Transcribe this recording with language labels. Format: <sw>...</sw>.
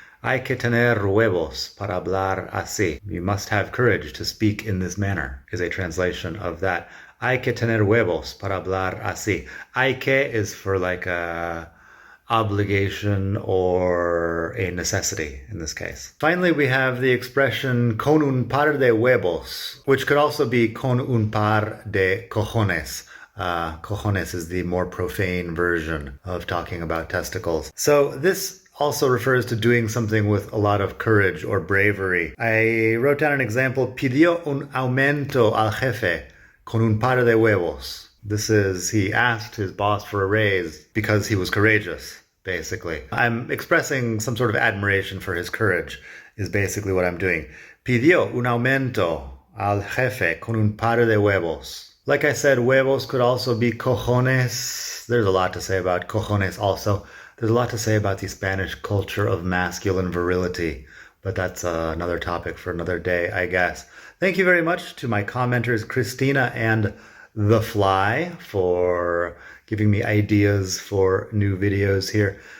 <es>Hay que tener huevos para hablar así.</es> <en>You must have courage to speak in this manner, is a translation of that.</en> <es>Hay que tener huevos para hablar así. Hay que</es> <en>is for like a obligation or a necessity in this case. Finally, we have the expression</en> <es>con un par de huevos,</es> <en>which could also be</en> <es>con un par de cojones.</es> <en>Cojones is the more profane version of talking about testicles. So this also refers to doing something with a lot of courage or bravery. I wrote down an example.</en> <es>Pidió un aumento al jefe con un par de huevos.</es> <en>This is, he asked his boss for a raise because he was courageous, basically. I'm expressing some sort of admiration for his courage, is basically what I'm doing.</en> <es>Pidió un aumento al jefe con un par de huevos.</es> <en>Like I said, huevos could also be cojones. There's a lot to say about cojones also. There's a lot to say about the Spanish culture of masculine virility, but that's another topic for another day, I guess. Thank you very much to my commenters, Christina and The Fly, for giving me ideas for new videos here.</en>